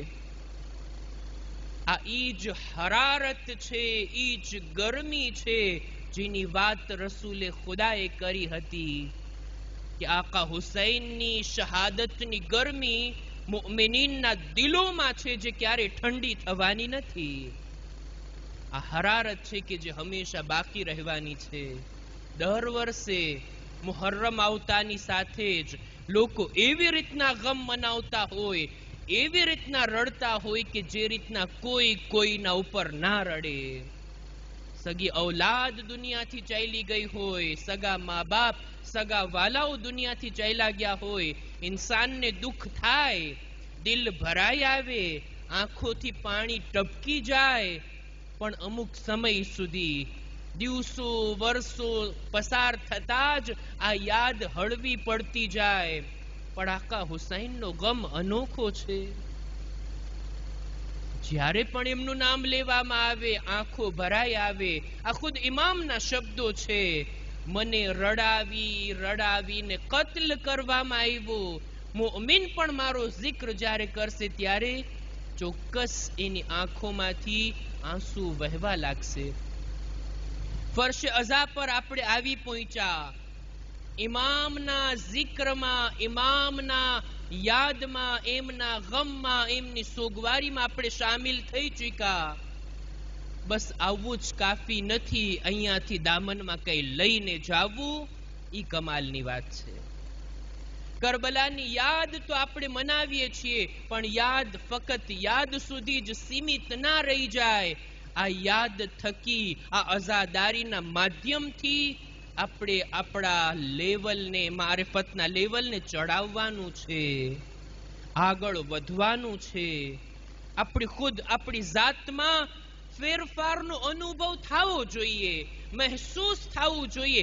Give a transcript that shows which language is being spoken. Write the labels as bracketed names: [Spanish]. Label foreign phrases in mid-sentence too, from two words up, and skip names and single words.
[Gujarati] આ ઈજ હરારત છે, ઈજ ગરમી છે જેની વાત રસૂલે ખુદાએ કરી હતી કે આકા હુસૈનની શહાદતની ગરમી મુમિનીનના દિલોમાં છે જે ક્યારે ઠંડી થવાની નથી। આ હરારત છે કે જે હંમેશા બાકી રહેવાની છે। દર વર્ષે મુહર્રમ આવતાની સાથે જ લોકો એવી રીતના ગમ મનાવતા હોય, એવી રીતના રડતા હોય કે જે રીતના કોઈ કોઈના ઉપર ના રડે। સગી ઓલાદ દુનિયાથી ચાલી ગઈ હોય, સગા માં બાપ સગા વહાલાઓ દુનિયાથી ચાલ્યા ગયા હોય, ઇન્સાન ને દુઃખ થાય, દિલ ભરાઈ આવે, આંખોથી પાણી ટપકી જાય, પણ અમુક સમય સુધી દિવસો વર્ષો પસાર થતાજ આ યાદ હળવી પડતી જાય। પણ આકા હુસૈન નો ગમ અનોખો છે। જ્યારે પણ એમનું નામ લેવામાં આવે આંખો ભરાઈ આવે। આ ખુદ ઇમામના શબ્દો છે, મને રડાવી રડાવી ને કત્લ કરવામાં આવ્યો। મુમિન પણ મારો જિક્ર જ્યારે કરશે ત્યારે ચોક્કસ એની આંખોમાંથી આંસુ વહેવા લાગશે। ફર્શે અઝા પર આપણે આવી પહોંચ્યા। ઇમામના જિક્રમાં, ઇમામના યાદમાં, એમના ગમમાં, એમની સોગવારીમાં આપણે શામિલ થઈ ચૂક્યા। બસ આવું જ કાફી નથી, અહીંયાથી દામનમાં કંઈ લઈને જાવું એ કમાલની વાત છે। કરબલાની યાદ તો આપણે મનાવીએ છીએ, પણ યાદ ફક્ત યાદ સુધી જ સીમિત ના રહી જાય। આ યાદ થકી, આ અઝાદારીના માધ્યમથી આપણે આપણા લેવલને, મારિફતના લેવલને ચડાવવાનું છે, આગળ વધવાનું છે। આપણી ખુદ આપણી જાતમાં ફેરફારનો અનુભવ થવો જોઈએ, મહેસૂસ થવું જોઈએ.